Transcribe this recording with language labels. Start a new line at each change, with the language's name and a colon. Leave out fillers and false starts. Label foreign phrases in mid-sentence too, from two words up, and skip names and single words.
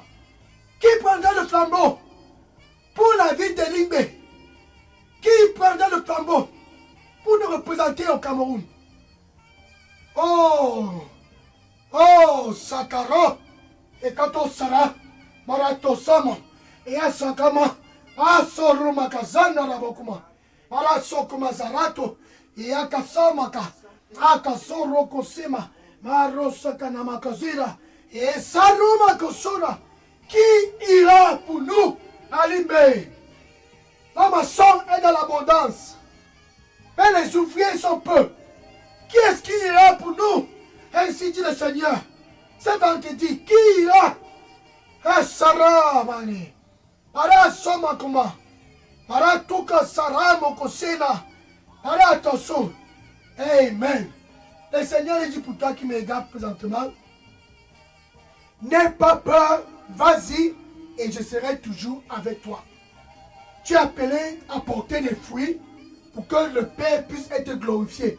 French: Qui prendra le flambeau pour la ville de Limbé? Qui prendra le flambeau pour nous représenter au Cameroun? Oh, Sakara, et Kato Sara, Marato Sama, et Asakama, Asoruma Kazana Rabokuma, Marasokuma Zarato, et Akasamaka, Akasoro Kosima, Marosaka Namakazira, et Saruma Kosura. Qui ira pour nous à Limbé? La moisson est dans l'abondance, mais les ouvriers sont peu. Qui est-ce qui ira pour nous? Ainsi dit le Seigneur. C'est vendredi. Qui ira? Sarah mani. Para somakuma. Para tuka Sarah mokosena. Para toso. Amen. Le Seigneur dit pour toi qui me regarde présentement. N'aie pas peur. Vas-y et je serai toujours avec toi. Tu es appelé à porter des fruits pour que le Père puisse être glorifié.